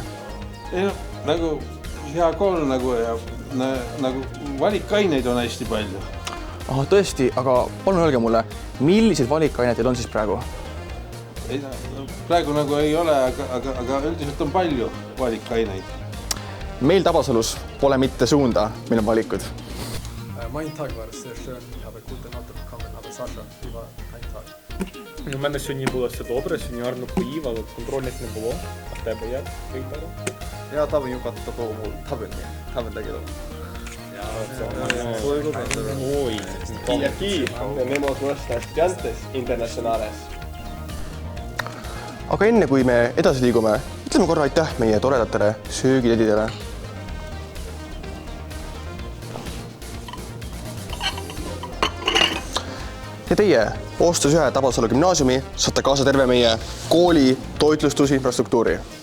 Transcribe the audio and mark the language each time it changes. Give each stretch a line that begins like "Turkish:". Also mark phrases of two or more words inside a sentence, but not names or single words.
Estonian: Nagu hea kool ja valikaineid on hästi palju. Aha, tõesti, aga palun öelge mulle, millised valikaineid teil on siis praegu? Praegu nagu ei ole, aga üldiselt on palju valikaineid. Meil Tabasalus pole mitte suunda, meil on valikud.
German: Mein Tag war sehr schön. Ich habe gute Note bekommen, aber Sasha, wie war dein Tag?
Ukrainian: У мене сьогодні було все добре, сьогодні гарно поїв, але контрольних не було. А в тебе як?
Japanese: いや、多分良かったと思う。多分だけど。そういうことなんだろう。
Spanish: Y aquí tenemos nuestras estudiantes internacionales.
Estonian: Aga enne kui me edasi liigume, ütleme korra aitäh meie toredatele söögitedidele. Ja teie ostus ühe Tabasalu gümnaasiumi saate kaasa terve meie kooli toitlustusinfrastruktuuri.